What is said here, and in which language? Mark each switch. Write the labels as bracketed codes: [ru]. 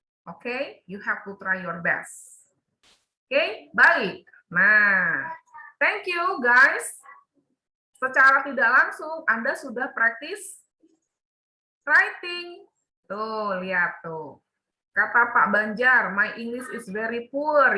[en] Oke, you have to try your best. [id] Oke, baik. Nah, [en] thank you guys. [id] Secara tidak langsung Anda sudah praktis writing. Tuh, lihat tuh. Kata Pak Banjar, [en] my English is very poor.